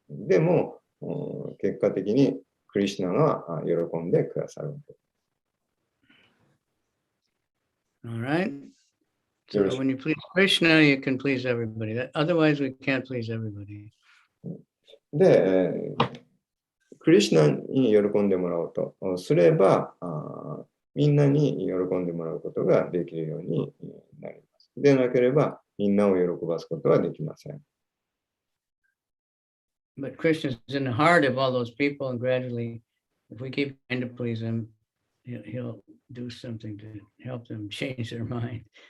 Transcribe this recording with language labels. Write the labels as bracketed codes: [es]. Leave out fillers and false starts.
[ja] でも結果的にクリシュナが喜んでくださるわけです。 [en] All right. So when you please Krishna, you can please everybody. Otherwise, we can't please everybody. [ja] で、クリシュナに喜んでもらおうとすれば、みんなに喜んでもらうことができるようになります。でなければ、みんなを喜ばすことはできません。 [en] But Krishna is in the heart of all those people, and gradually, if we keep trying to please him, he'll do something to help them change their mind.